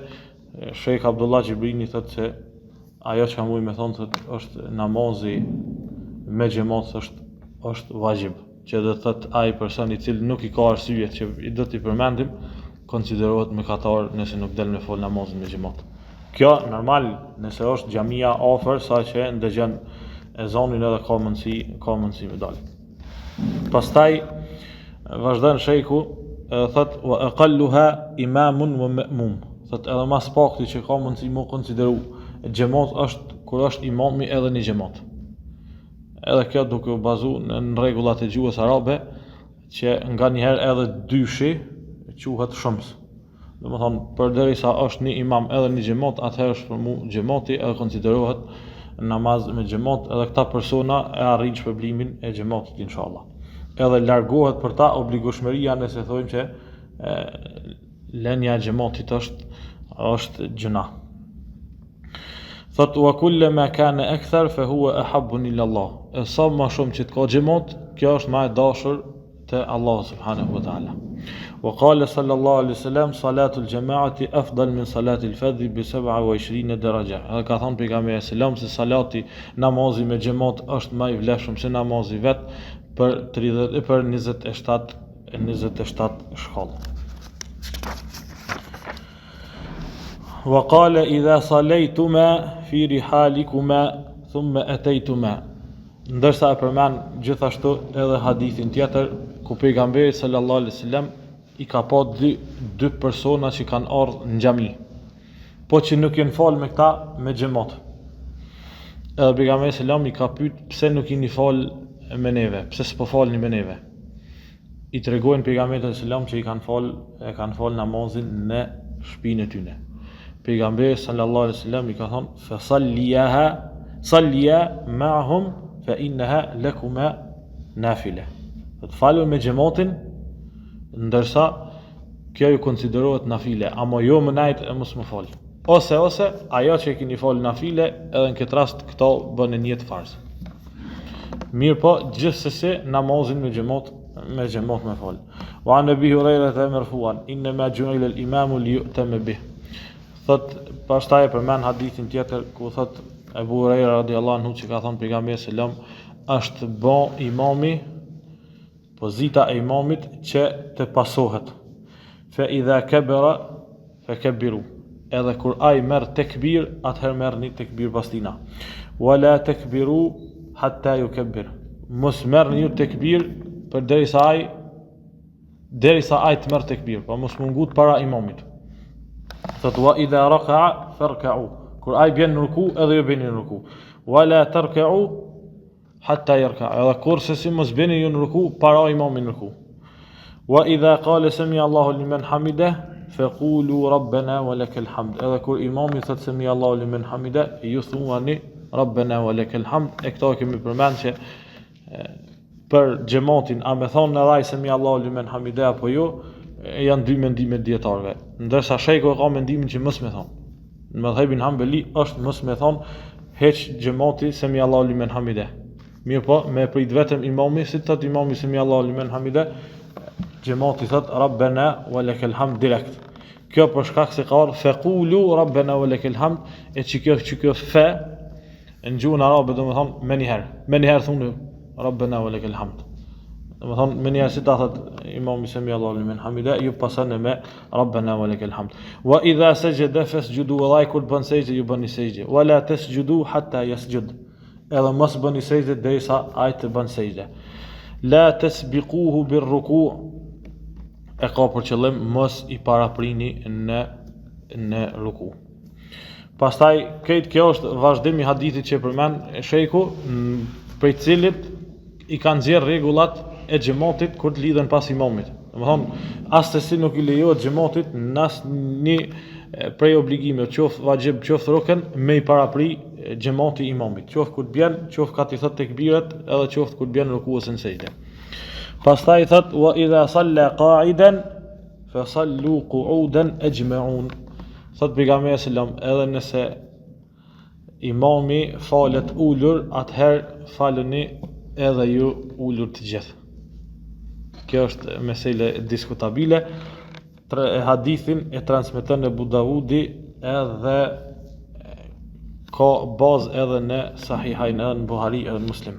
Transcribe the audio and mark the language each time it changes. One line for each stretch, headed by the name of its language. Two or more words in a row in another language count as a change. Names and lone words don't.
Albanian: Sheikh Abdullah Gjibrini thotë se ajo që muj me thonë thotë është namazi me xhamat është vajib, që do thotë ai person I cili nuk I ka arsye që I do t'i përmendim konsiderohet mëkatar nëse nuk del me fal namazin me xhamat. Kjo normal nëse është xhamia afër sa që ndëgjon ezanin edhe ka mundësi me dalë. Pastaj vazhdon shejku thotë
Arabic: وأقلها إمام ومأموم.
Albanian: Thotë edhe mas pakti që ka mundësi më konsideru xhamat është kur është imami edhe në xhamat. Edhe kjo duke u bazu në rregullat e gjuhës arabe që nganjëherë edhe dyshi quhet shums. Domethënë përderisa është një imam edhe në xhamat, atëherë është për mua xhamati edhe konsiderohet namaz me xhamat, edhe këta persona e arrin shpërblimin e xhamatit inshallah. Edhe largohet për ta obligueshmëria nëse thojmë që lënia e xhamatit është gjuna.
Arabic: Thot وكلما كان أكثر فهو أحب إلى الله.
Albanian: E sa më shumë që të ka xhamat, kjo është më e dashur te Allah
Arabic: سبحانه وتعالى. وقال صلى الله عليه وسلم صلاة الجماعة أفضل من صلاة الفذ بـ27 درجة.
Albanian: Edhe ka thënë pejgamberi
Arabic: صلى الله عليه وسلم
Albanian: se salati namazi me xhamat është më I vlefshëm se namazi vet për 27 shkallë.
Arabic: وقال إذا صليتما في رحالكما ثم أتيتما.
Albanian: Ndërsa e përmend gjithashtu edhe hadithin tjetër ku pejgamberi
Arabic: صلى الله عليه وسلم
Albanian: I ka pa dy persona që kanë ardhur në xhami, po që nuk janë fal me këta me xhamat. Edhe pejgamberi sallallahu I ka pyet pse nuk jeni fal me neve, pse s'po falni me neve. I tregojnë pejgamberit sallallahu që e kanë fal namazin në shtëpinë e tyre. Pejgamberi
Arabic: صلى الله عليه وسلم
Albanian: I ka thonë
Arabic: فصليا معهم فإنها لكما نافلة.
Albanian: Të falë me xhamatin ndërsa kjo ju konsiderohet nafile, ama jo më najt e mos më fal. Ose ajo që keni fal nafile, edhe në këtë rast këto bën një farz. Mirë po, gjithsesi namazin me xhamat me fal.
Arabic: وعن أبي هريرة مرفوعا إنما جعل الإمام ليؤتم به.
Albanian: Thot pastaj përmend hadithin tjetër ku thot Abu Huraira
Arabic: رضي الله عنه
Albanian: që ka thënë pejgamberi sallam është bon imami, pozita e imamit që të pasohet.
Arabic: فإذا كبر فكبروا.
Albanian: Edhe kur ai merr tekbir, atëherë merrni tekbir pas tina.
Arabic: ولا تكبروا حتى يكبر.
Albanian: Mos merrni ju tekbir përderisa ai të merr tekbir, pa mos mungut para imamit.
Arabic: Thot وإذا ركع فاركعوا.
Albanian: Kur ai bën në ruku, edhe ju bëni në ruku.
Arabic: ولا تركعوا حتى يركع.
Albanian: Edhe kurse si mos bëni ju në ruku para imamin në ruku.
Arabic: وإذا قال سمع الله لمن حمده فقولوا ربنا ولك الحمد.
Albanian: Edhe kur imami thot
Arabic: سمع الله لمن حمده,
Albanian: ju thuani
Arabic: ربنا ولك الحمد.
Albanian: E këto kemi përmend që për xhamatin a me thonë në raj
Arabic: سمع الله لمن حمده
Albanian: apo jo, janë dy mendime dietarëve. Ndërsa shejku ka mendimin që mos me thonë. Në madhhabin Hanbali është mos me thonë heq xhamati
Arabic: سمع الله لمن حمده.
Albanian: Mirë po, me prit vetëm imami, si thot imami
Arabic: سمع الله لمن حمده,
Albanian: xhamati thot
Arabic: ربنا ولك الحمد
Albanian: direkt. Kjo për shkak se ka
Arabic: فقولوا ربنا ولك الحمد,
Albanian: e që kjo fe në gjuhën arabe do të thonë më një herë thonë
Arabic: ربنا ولك الحمد.
Albanian: Do të thonë më një herë si ta thot imami
Arabic: سمع الله لمن حمده,
Albanian: ju pason me
Arabic: ربنا ولك الحمد. وإذا سجد فاسجدوا,
Albanian: wa kur bën sejdë ju bëni sejdë.
Arabic: ولا تسجدوا حتى يسجد.
Albanian: Edhe mos bëni sejdë derisa ai të bën sejdë.
Arabic: لا تسبقوه بالركوع'.
Albanian: e ka për qëllim mos i paraprini në ruku. Pastaj këtë kjo është vazhdim i hadithit që përmend sheku, prej cilit i kanë nxjerr rregullat e xhamatit kur të lidhen pas imamit. Domethënë, asesi nuk i lejohet xhamatit në asnjë prej obligimeve, qoftë vajxhib, qoftë rukn, me i parapri xhamati imamit, qoftë kur të bjen, qoftë ka të thot tekbirat, edhe qoftë kur të bjen ruku ose sejdë. Pastaj thot
Arabic: وإذا صلى قاعدا فصلوا قعودا أجمعون.
Albanian: Thot pejgamberi sallam, edhe nëse imami falet ulur, atëherë faleni edhe ju ulur të gjithë. Kjo është mesele diskutabile. Hadithin e transmeton Abu Davudi edhe ka bazë edhe në Sahihain, edhe në Buhari, edhe në Muslim.